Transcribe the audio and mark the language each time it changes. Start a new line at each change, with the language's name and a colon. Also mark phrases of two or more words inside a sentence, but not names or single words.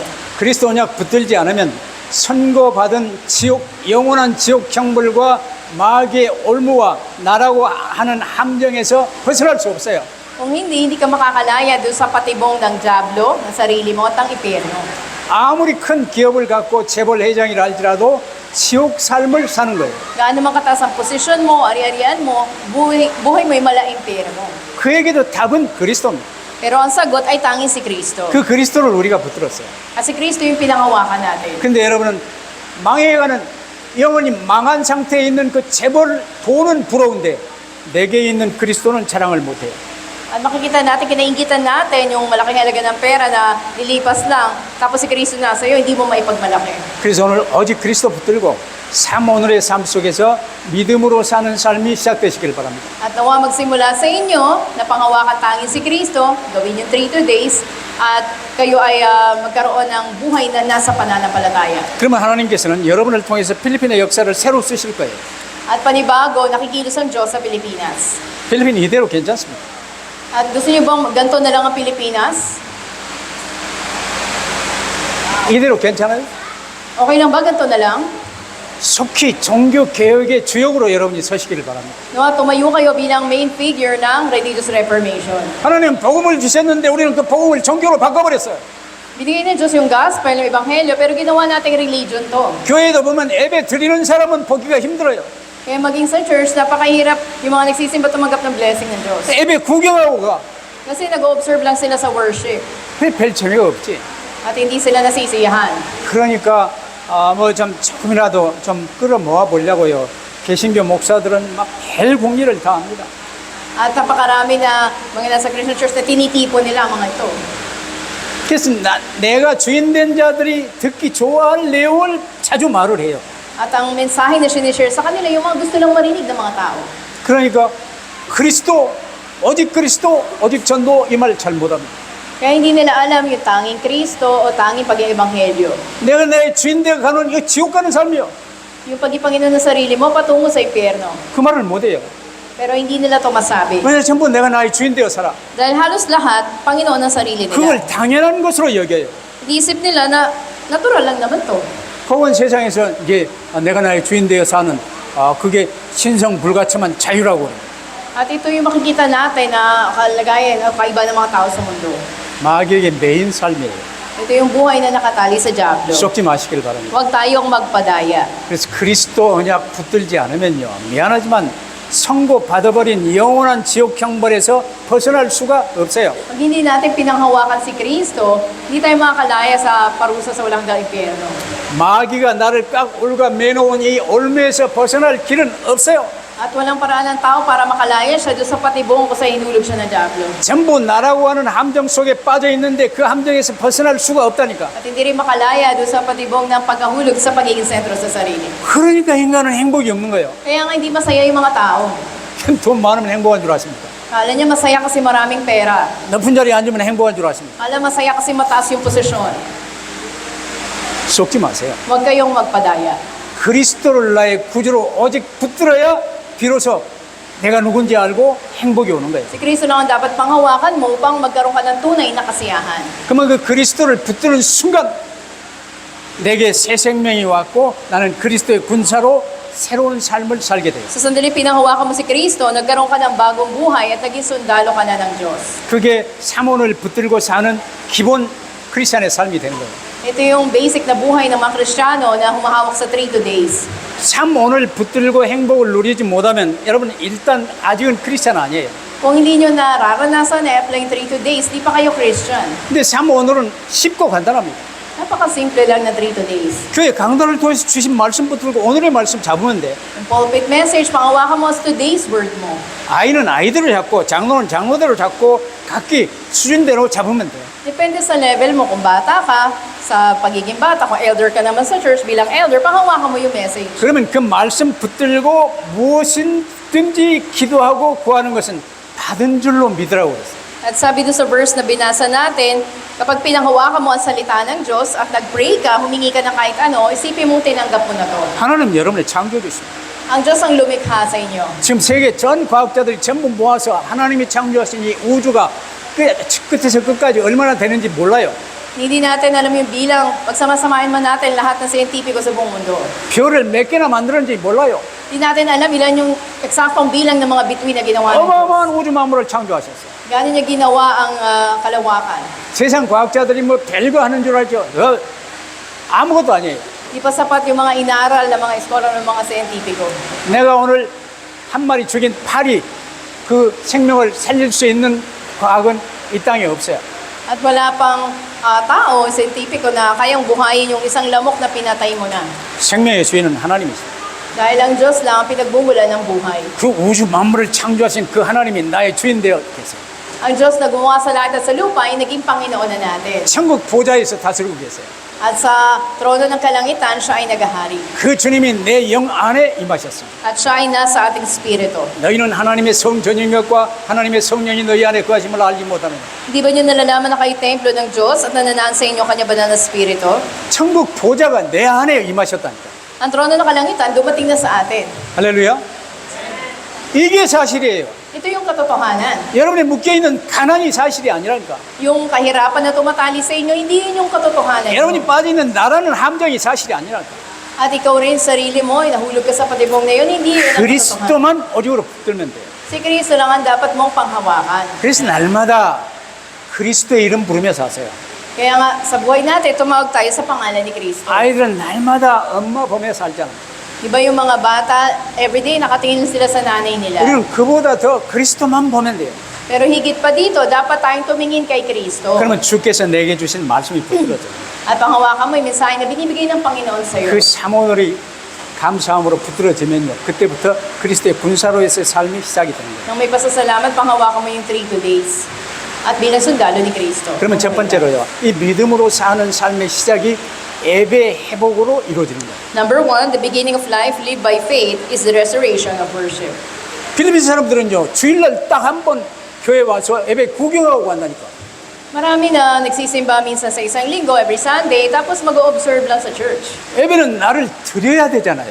Korean: 그리스도 언약 붙들지 않으면 선고받은 지옥, 영원한 지옥 형벌과 마귀의 올무와 나라고 하는 함정에서 벗어날 수 없어요.
Filipino: Kung hindi ka makakalaya doon sa patibong ng Diablo, ng sarili mo at ang impyerno.
Korean: 아무리 큰 기업을 갖고 재벌 회장이라 할지라도 지옥 삶을 사는 거예요.
Filipino: Gaano man kataas ang posisyon mo, ari-arian mo, buhay mo'y mala-impyerno.
Korean: 그에게도 답은 그리스도입니다.
Filipino: Pero ang sagot ay tanging si Kristo.
Korean: 그 그리스도를 우리가 붙들었어요.
Filipino: At si Kristo yung pinangawakan natin.
Korean: 근데 여러분은 망해가는 영원히 망한 상태에 있는 그 재벌 돈은 부러운데 내게 있는 그리스도는 자랑을 못해요.
Filipino: At makikita natin, kinaingitan natin yung malaking halaga ng pera na lilipas lang, tapos si Kristo nasa iyo, hindi mo maipagmalaki.
Korean: 그래서 오늘 오직 그리스도 붙들고 오늘의 삶 속에서 믿음으로 사는 삶이 시작되시길 바랍니다.
Filipino: At nawa magsimula sa inyo na pangawakan tanging si Kristo, gawin yung 3 days, at kayo ay magkaroon ng buhay na nasa pananampalataya.
Korean: 그러면 하나님께서는 여러분을 통해서 필리핀의 역사를 새로 쓰실 거예요.
Filipino: At panibago, nakikilos ang Diyos sa Pilipinas.
Korean: 필리핀 이대로 괜찮습니다.
Filipino: At gusto niyo bang ganito na lang ang Pilipinas?
Korean: 이대로 괜찮아요?
Filipino: Okay lang ba ganito na lang?
Korean: 속히 종교 개혁의 주역으로 여러분이 서시기를 바랍니다.
Filipino: Nawa, tumayo kayo bilang
English: main figure
Filipino: ng
English: Religious Reformation.
Korean: 하나님 복음을 주셨는데 우리는 그 복음을 종교로 바꿔버렸어요.
Filipino: Binigay ng Diyos yung gospel, yung ebanghelyo, pero ginawa nating religion to.
Korean: 교회에도 보면 예배 드리는 사람은 보기가 힘들어요.
Filipino: Kaya maging sa church, napakahirap yung mga nagsisimba tumanggap ng blessing ng Diyos.
Korean: 예배 구경하고 가.
Filipino: Kasi nag-observe lang sila sa worship.
Korean: 그게 별 재미가 없지.
Filipino: At hindi sila nasisiyahan.
Korean: 그러니까 뭐 좀 조금이라도 좀 끌어모아 보려고요. 개신교 목사들은 막 별 공리를 다 합니다.
Filipino: At napakarami na mga nasa
English: Christian church
Filipino: na tinitipon nila ang mga ito.
Korean: 그래서 내가 주인 된 자들이 듣기 좋아할 내용을 자주 말을 해요.
Filipino: At ang mensahe na sinishare sa kanila, yung mga gusto lang marinig ng mga tao.
Korean: 그러니까 그리스도, 오직 전도 이 말 잘 못합니다.
Filipino: Kaya hindi nila alam yung tanging Kristo o tanging pag-ebanghelyo.
Korean: 내가 내 주인 되어 가는 이거 지옥 가는 삶이요.
Filipino: Yung pag-ipanginoon ng sarili mo patungo sa impyerno.
Korean: 그 말을 못해요.
Filipino: Pero hindi nila to masabi.
Korean: 왜냐 전부 내가 나의 주인 되어 살아.
Filipino: Dahil halos lahat, Panginoon ng sarili nila.
Korean: 그걸 당연한 것으로 여겨요.
Filipino: Iisip nila na natural lang naman to.
Korean: 혹은 세상에서 이게 내가 나의 주인 되어 사는 그게 신성 불가침한 자유라고 그래요.
Filipino: At ito yung makikita natin na kalagayan o kaiba ng mga tao sa mundo.
Korean: 마귀에게 매인 삶이에요.
Filipino: Ito yung buhay na nakatali sa Diablo.
Korean: 속지 마시길 바랍니다.
Filipino: Huwag tayong magpadaya.
Korean: 그래서 그리스도 언약 붙들지 않으면요, 미안하지만 선고 받아버린 영원한 지옥 형벌에서 벗어날 수가 없어요.
Filipino: Pag hindi natin pinanghawakan si Kristo, hindi tayo makakalaya sa parusa sa walang impyerno.
Korean: 마귀가 나를 깍 올가 매놓은 이 올매에서 벗어날 길은 없어요.
Filipino: At walang paraan ng tao para makalaya siya doon sa patibong kung sa hinulog siya ng Diablo.
Korean: 전부 나라고 하는 함정 속에 빠져 있는데 그 함정에서 벗어날 수가 없다니까.
Filipino: At hindi rin makalaya doon sa patibong ng pagkahulog sa pagiging sentro sa sarili.
Korean: 그러니까 인간은 행복이 없는 거예요.
Filipino: Kaya nga hindi masaya yung mga tao.
Korean: 돈 많으면 행복한 줄 아십니까?
Filipino: Kala niya masaya kasi maraming pera.
Korean: 높은 자리에 앉으면 행복한 줄 아십니까?
Filipino: Kala masaya kasi mataas yung posisyon.
Korean: 속지 마세요.
Filipino: Huwag kayong magpadaya.
Korean: 그리스도를 나의 구주로 오직 붙들어야 비로소 내가 누군지 알고 행복이 오는 거예요.
Filipino: Si Kristo lang ang dapat panghawakan mo upang magkaroon ka ng tunay na kasiyahan.
Korean: 그러면 그 그리스도를 붙드는 순간 내게 새 생명이 왔고 나는 그리스도의 군사로 새로운 삶을 살게 돼요.
Filipino: Sa sandali pinanghawakan mo si Kristo, nagkaroon ka ng bagong buhay at naging sundalo ka na ng Diyos.
Korean: 그게 삼원을 붙들고 사는 기본 크리스찬의 삶이 되는 거예요.
Filipino: Ito yung basic na buhay ng mga Kristiyano na humahawak sa 3 days.
Korean: 삼원을 붙들고 행복을 누리지 못하면 여러분 일단 아직은 크리스찬 아니에요.
Filipino: Kung hindi nyo nararanasan na apply 3 days, di pa kayo Christian.
Korean: 근데 참 오늘은 쉽고 간단합니다.
Filipino: Napakasimple lang na 3 days.
Korean: 교회 강단을 통해서 주신 말씀 붙들고 오늘의 말씀 잡으면 돼.
Filipino: Yung
English: pulpit message,
Filipino: pangawakan mo sa
English: today's word
Filipino: mo.
Korean: 아이는 아이들을 잡고 장로는 장로대로 잡고 각기 수준대로 잡으면 돼.
Filipino: Depende sa level mo. Kung bata ka, sa pagiging bata, kung elder ka naman sa church, bilang elder, pangawakan mo yung message.
Korean: 그러면 그 말씀 붙들고 무엇이든지 기도하고 구하는 것은 받은 줄로 믿으라고 그랬어요.
Filipino: At sabi doon sa verse na binasa natin, kapag pinanghawakan mo ang salita ng Diyos at nag-pray ka, humingi ka ng kahit ano, isipin mong tinanggap mo na to.
Korean: 하나님 여러분의 창조주십니다.
Filipino: Ang Diyos ang lumikha sa inyo.
Korean: 지금 세계 전 과학자들이 전부 모아서 하나님이 창조하신 이 우주가 끝에서 끝까지 얼마나 되는지 몰라요.
Filipino: Hindi natin alam yung bilang, pagsamasamahin man natin lahat ng siyentipiko sa buong mundo.
Korean: 별을 몇 개나 만들었는지 몰라요.
Filipino: Hindi natin alam ilan yung eksaktong bilang ng mga bituin na ginawa ng Diyos.
Korean: 어마어마한 우주 만물을 창조하셨어요.
Filipino: Gano'n niya ginawa ang kalawakan.
Korean: 세상 과학자들이 뭐 별거 하는 줄 알죠? 아무것도 아니에요.
Filipino: Di pa sapat yung mga inaaral ng mga eskolar ng mga siyentipiko.
Korean: 내가 오늘 한 마리 죽인 파리 그 생명을 살릴 수 있는 과학은 이 땅에 없어요.
Filipino: At wala pang tao, siyentipiko na kayang buhayin yung isang lamok na pinatay mo na.
Korean: 생명의 주인은 하나님이시죠.
Filipino: Dahil ang Diyos lang ang pinagbumulan ng buhay.
Korean: 그 우주 만물을 창조하신 그 하나님이 나의 주인 되어 계세요.
Filipino: Ang Diyos na gumawa sa lahat at sa lupa ay naging Panginoon na natin.
Korean: 천국 보좌에서 다스리고 계세요.
Filipino: At sa trono ng kalangitan, siya ay nagahari.
Korean: 그 주님이 내 영 안에 임하셨습니다.
Filipino: At siya ay nasa ating spirito.
Korean: 너희는 하나님의 성전인격과 하나님의 성령이 너희 안에 거하심을 알지 못하느냐.
Filipino: Di ba nyo nalalaman na kayo templo ng Diyos at nananaan sa inyo kanya banal na spirito?
Korean: 천국 보좌가 내 안에 임하셨다니까.
Filipino: Ang trono ng kalangitan dumating na sa atin.
Korean: 할렐루야. 이게 사실이에요.
Filipino: Ito yung katotohanan.
Korean: 여러분이 묶여있는 가난이 사실이 아니라니까.
Filipino: Yung kahirapan na tumatali sa inyo, hindi yun yung katotohanan.
Korean: 여러분이 빠져있는 나라는 함정이 사실이 아니라니까.
Filipino: At ikaw rin, sarili mo, ay nahulog ka sa patibong na yun, hindi yun ang katotohanan.
Korean: 그리스도만 오직으로 붙들면 돼요.
Filipino: Si Kristo lang ang dapat mong panghawakan.
Korean: 그래서 날마다 그리스도의 이름 부르며 사세요.
Filipino: Kaya nga, sa buhay natin, tumawag tayo sa pangalan ni Kristo.
Korean: 아이들은 날마다 엄마 보며 살잖아.
Filipino: Diba yung mga bata, everyday nakatingin sila sa nanay nila.
Korean: 우리는 그보다 더 그리스도만 보면 돼요.
Filipino: Pero higit pa dito, dapat tayong tumingin kay Kristo.
Korean: 그러면 주께서 내게 주신 말씀이 붙들어져요.
Filipino: At panghawakan mo yung mensahe na binibigay ng Panginoon sa iyo.
Korean: 그 사모늘이 감사함으로 붙들어지면요. 그때부터 그리스도의 군사로에서의 삶이 시작이 되는 거예요.
Filipino: Nang may pasasalamat, panghawakan mo yung 3 days. At bilang sundalo ni Kristo.
Korean: 그러면 첫 번째로요. 이 믿음으로 사는 삶의 시작이 예배 회복으로 이루어지는 거예요.
English: Number 1, the beginning of life lived by faith is the restoration of worship.
Korean: 필리핀 사람들은요. 주일날 딱 한 번 교회 와서 예배 구경하고 간다니까.
Filipino: Marami na nagsisimba minsan sa isang linggo,
English: every Sunday,
Filipino: tapos mag-observe lang sa church.
Korean: 예배는 나를 드려야 되잖아요.